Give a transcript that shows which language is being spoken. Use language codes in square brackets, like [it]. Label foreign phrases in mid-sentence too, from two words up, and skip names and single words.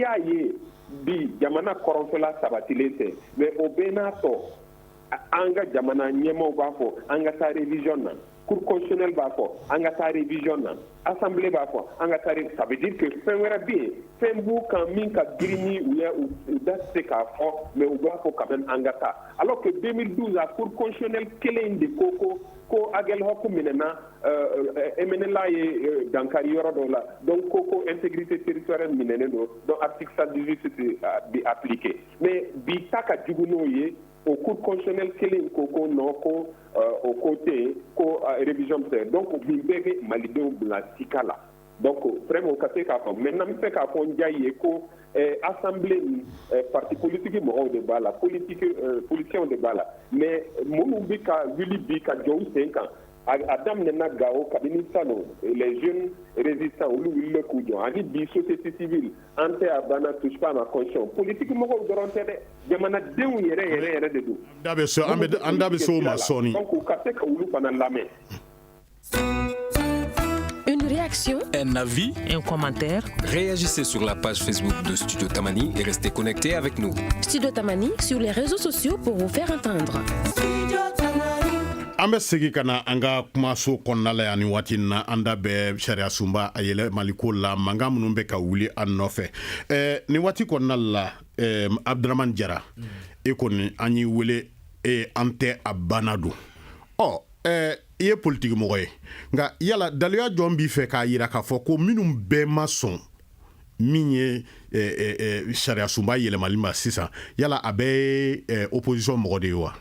[bm] y'a ye bi jamana kɔrɔnfɛla sabatilen tɛ mais o bɛɛ n'a tɔ an ka jamana ɲɛmaaw b'a fɔ an ka taa révision na [fr] Cour constitutionnelle [bm] b'a fɔ an ka taa révision na assemblée b'a fɔ an ka taa [fr] ça veut dire que [bm] fɛn wɛrɛ bɛ yen fɛn b'u kan min ka girin ni u ye u da tɛ se k'a fɔ mais u b'a fɔ [fr] quand même [bm] an ka taa [fr] alors que [bm] 2012 a [fr] Cour constitutionnelle [bm] kelen de ko Aguelhok minɛna MNLA ye dankari yɔrɔ dɔw la donc ko [fr] intégrité territoriale [bm] minɛnen don [fr] donc article [bm] 118 bi [fr] appliqué mais [bm] bi ta ka jugu n'o ye o [fr] Cour constitutionnelle [bm] kelen ko non ko [fr] au côté [bm] ko révision tɛ donc bin bɛɛ bɛ malidenw bila sika la [fr] donc vraiment [bm] ka se k'a fɔ maintenant n bɛ fɛ k'a fɔ n diya ye ko assemblée ni [fr] parti politique [bm] mɔgɔw de b'a la politiciens de b'a la mais minnu bɛ ka wuli bi ka jɔ u sen kan a daminɛna Gao kabini salon [fr] les jeunes résistants [bm] olu wulila k'u jɔ ani bi [fr] société civile [bm] an tɛ a banna [fr] touche pas à ma constitution [bm] politique mɔgɔw dɔrɔn tɛ dɛ jamanadenw yɛrɛ de don an da bɛ se o ma sɔɔni donc u ka se ka olu fana lamɛn. [fr] Une réaction, un avis, un commentaire. Réagissez sur la page Facebook de Studio Tamani et restez connectés avec nous. Studio Tamani sur les réseaux sociaux pour vous faire entendre. [bm] An bɛ segi ka na an ka kumaso kɔnɔna la yan ni waati in na an da bɛ sariya sunba a yɛlɛmaliko la mankan minnu bɛ ka wuli an nɔfɛ ni waati kɔnɔna la Abdramane Jara e kɔni an y'i wele an tɛ a banna don i ye politiki mɔgɔ ye nka yala daliya jɔn b'i fɛ k'a yira k'a fɔ ko minnu bɛɛ ma sɔn min ye sariya sunba yɛlɛmali ma sisan yala a bɛ opposition mɔgɔ de ye wa